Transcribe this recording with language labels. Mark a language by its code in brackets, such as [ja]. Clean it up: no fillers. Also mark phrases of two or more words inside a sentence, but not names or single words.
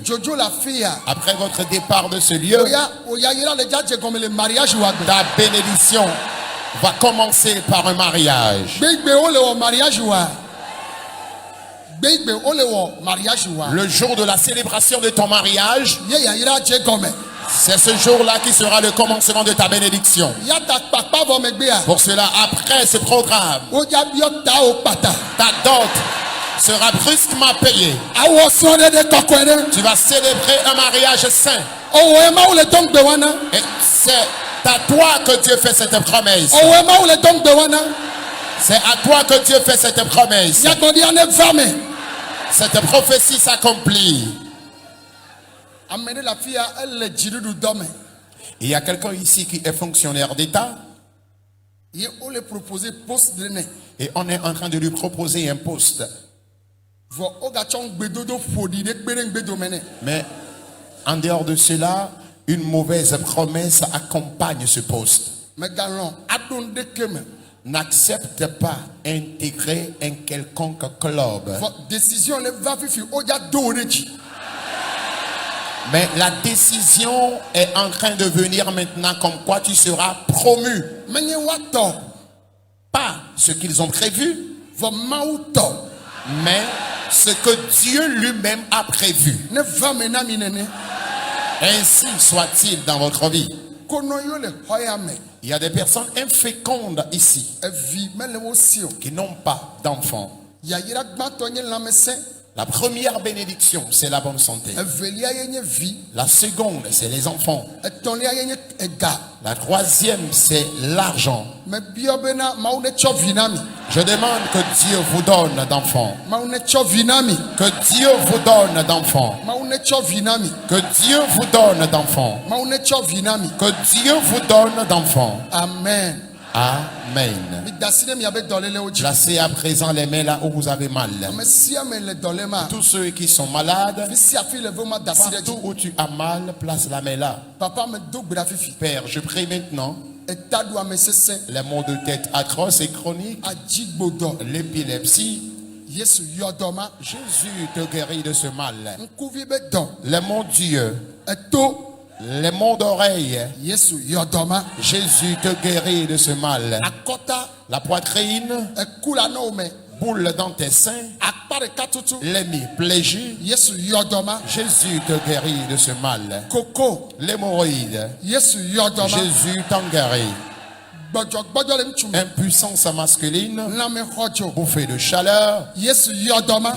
[ee] dzodzo le afi ya [fr] Après votre départ de ce lieu, [ee] oyayira le dza dze gɔme le mariage wa gbe [fr] ta bénédiction va commencer par un mariage. [ee] gbegbe wo le wɔ mariage wa gbegbe wo le wɔ mariage wa [fr] Le jour de la célébration de ton mariage, [ee] ye yayira dze gɔme [fr] C'est ce jour-là qui sera le commencement de ta bénédiction. [ee] Yata papa vɔ megbea. [fr] Pour cela, après ce programme, [ee] Wodza biɔ ta o kpata. [fr] ta dot sera brusquement payée. [ee] Awɔ sɔn de kɔkɔe ɖe. [fr] Tu vas célébrer un mariage saint. [ee] Owó emawo le dɔn gbe wana. [fr] Et c'est à toi que Dieu fait cette promesse. [ee] Owó emawo le dɔn gbe wana. [fr] C'est à toi que Dieu fait cette promesse. [ee] Nyagblɔɖia ne va me. [fr] Cette prophétie s'accomplit. [ee] Ame ɖe le afi ya ele dziɖuɖu dɔ me. [fr] Il y a quelqu'un ici qui est fonctionnaire d'État [ee] Ye wo le [fr] proposer poste [ee] ɖe nɛ. [fr] et on est en train de lui proposer un poste. [ee] Vɔ wogatsɔ ŋugbedodo ƒoɖi ɖe kpe ɖe ŋugbedome nɛ. [fr] Mais en dehors de cela, une mauvaise promesse accompagne ce poste. [ee] Megalɔ̃ aɖo nu ɖeke me. [fr] N'accepte pas intégrer un quelconque club. [ee] Vɔ décision le va fifi wodza do wo ɖe dzi. [fr] Mais la décision est en train de venir maintenant comme quoi tu seras promu. [ee] Menye woatɔ. [fr] Pas ce qu'ils ont prévu, [ee] Vɔ Mawu tɔ. [fr] mais ce que Dieu lui-même a prévu. [ee] Ne va me na mi nene. [fr] Ainsi soit-il dans votre vie. [ee] Konɔ yiwo le xɔ ya me. [fr] Il y a des personnes infécondes ici [ee] Evi mele wo si o. [fr] qui n'ont pas d'enfants. [ee] Yayra gbãtɔ nye lãmesẽ. [fr] La première bénédiction, c'est la bonne santé. [ee] Evelia ye nye vi. [fr] La seconde, c'est les enfants. [ee] Etɔ̃lia ye nye ega. [fr] La troisième, c'est l'argent. [ee] Mebiɔ bena Mawu netsɔ vi na mi. [fr] Je demande que Dieu vous donne d'enfants. [ee] Mawu netsɔ vi na mi. [fr] Que Dieu vous donne d'enfants. [ee] Mawu netsɔ vi na mi. [fr] Que Dieu vous donne d'enfants. [ee] Mawu netsɔ vi na mi. [fr] Que Dieu vous donne d'enfants. [ee] Amen. [fr] Amen. [ee] Mi da asi ɖe miabe dɔlélewo dzi. [fr] Placez à présent les mains là où vous avez mal. [ee] Ame sia ame le dɔlé ma. [fr] Tous ceux qui sont malades, [ee] Fi sia fi le ve ma da asi ɖe [fr] partout [ee] dzi. [fr] où tu as mal, place la main là. [ee] Papa me do gbe ɖa fifi. [fr] Père, je prie maintenant [ee] Eta ɖu ame sesẽ. [fr] les maux de tête atroces et chroniques, [ee] Adzigbodɔ. [fr] l'épilepsie. [ee] Yesu yɔ dɔ ma. [fr] Jésus te guérit de ce mal. [ee] Ŋkuvi be dɔ. [fr] Les maux d'yeux, [ee] Eto. [fr] les maux d'oreilles. [ee] Yesu yɔ dɔ ma. [fr] Jésus te guérit de ce mal. [ee] Akɔta. [fr] La poitrine, [ee] Eku la nɔ wo me. [fr] boule dans tes seins, [ee] Akpa ɖeka tutu. [fr] l'hémiplégie. [ee] Yesu yɔ dɔ ma. [fr] Jésus te guérit de ce mal. [ee] Koko. [fr] L'hémorroïde, [ee] Yesu yɔ dɔ ma. [fr] Jésus t'en guérit. [ee] Gbɔdzɔgbɔdzɔ le ŋutsu me. [fr] Impuissance masculine, [ee] Lãmexɔdzo. [fr] bouffée de chaleur, [ee] Yesu yɔ dɔ ma.